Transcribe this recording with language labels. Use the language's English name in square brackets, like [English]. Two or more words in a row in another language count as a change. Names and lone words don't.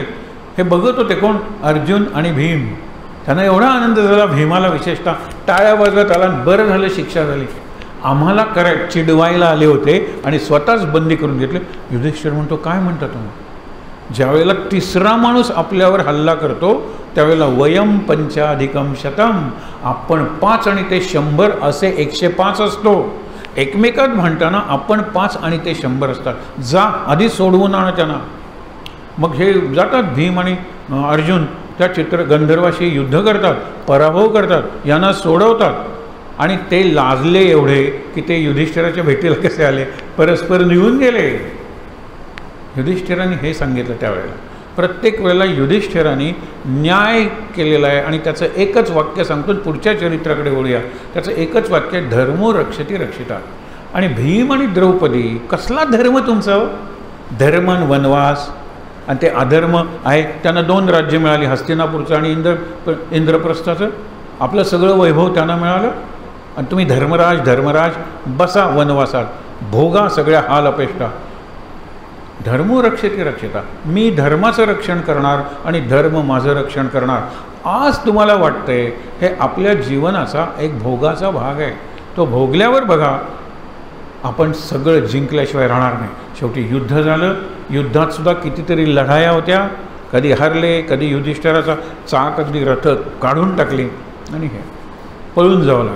[Marathi] हे बघत होते कोण? अर्जुन आणि भीम. त्यांना एवढा आनंद झाला, भीमाला विशेषतः टाळ्या वाजवत आला, बरं झालं शिक्षा झाली. आम्हाला चिडवायला आले होते आणि स्वतःच बंदी करून घेतले. युधिष्ठिर म्हणतो काय म्हणता तुम्ही? ज्यावेळेला तिसरा माणूस आपल्यावर हल्ला करतो त्यावेळेला [Sanskrit] वयम पंचाधिकम शतम, [Marathi] आपण 5 आणि ते 100 असे 105 असतो. एकमेकात भांडताना आपण 5 आणि ते 100 असतात. जा आधी सोडवून आणा त्यांना. मग हे जातात भीम आणि अर्जुन त्या गंधर्वाशी युद्ध करतात, पराभव करतात, यांना सोडवतात. आणि ते लाजले एवढे की ते युधिष्ठिराच्या भेटीला कसे आले, परस्पर निघून गेले. युधिष्ठिराने हे सांगितलं त्यावेळेला. प्रत्येक वेळेला युधिष्ठिराने न्याय केलेला आहे आणि त्याचं एकच वाक्य सांगतो. पुढच्या चरित्राकडे वळूया. त्याचं एकच वाक्य, [Sanskrit] धर्मो रक्षती रक्षिता. [Marathi] आणि भीम आणि द्रौपदी, कसला धर्म तुमचा? धर्मन वनवास आणि ते अधर्म आहे. त्यांना 2 राज्य मिळाली, हस्तिनापूरचं आणि इंद्रप्रस्थाचं. आपलं सगळं वैभव त्यांना मिळालं आणि तुम्ही धर्मराज बसा वनवासात, भोगा सगळ्या हाल अपेष्टा. [Sanskrit] धर्मो रक्षते रक्षिता, [Marathi] मी धर्माचं रक्षण करणार आणि धर्म माझं रक्षण करणार. आज तुम्हाला वाटतंय हे आपल्या जीवनाचा एक भोगाचा भाग आहे. तो भोगल्यावर बघा आपण सगळं जिंकल्याशिवाय राहणार नाही. शेवटी युद्ध झालं. युद्धात सुद्धा कितीतरी लढाया होत्या. कधी हरले, कधी युधिष्ठिराचा चाक अगदी रथ काढून टाकली आणि हे पळून जावं लागलं.